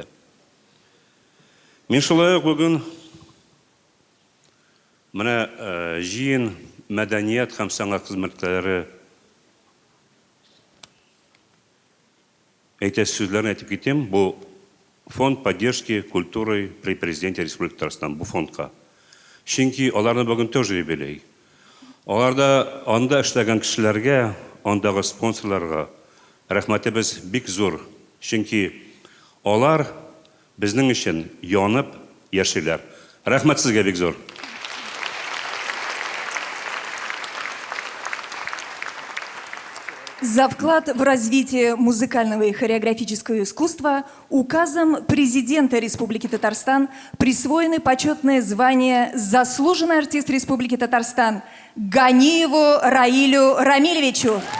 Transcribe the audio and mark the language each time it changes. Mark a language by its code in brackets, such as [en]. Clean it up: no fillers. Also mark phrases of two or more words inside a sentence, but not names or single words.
[tt] Мин шулай ук бүген менә җыен мәдәният һәм сәнгать хезмәткәрләре әйтәсе сүзләрне әйтеп китәм. Бу фонд поддержки культуры при президенте Республики Татарстан, бу фондка. Чөнки аларны бүген тоже юбилей. Аларда анда эшләгән кешеләргә, андагы спонсорларга рәхмәтебез бик зур. Чөнки алар безнең өчен янып яшиләр. Рәхмәт сезгә бик зур. [ru] За вклад в развитие музыкального и хореографического искусства указом президента Республики Татарстан присвоены почетное звание «Заслуженный артист Республики Татарстан» Ганиеву Раилю Рамилевичу.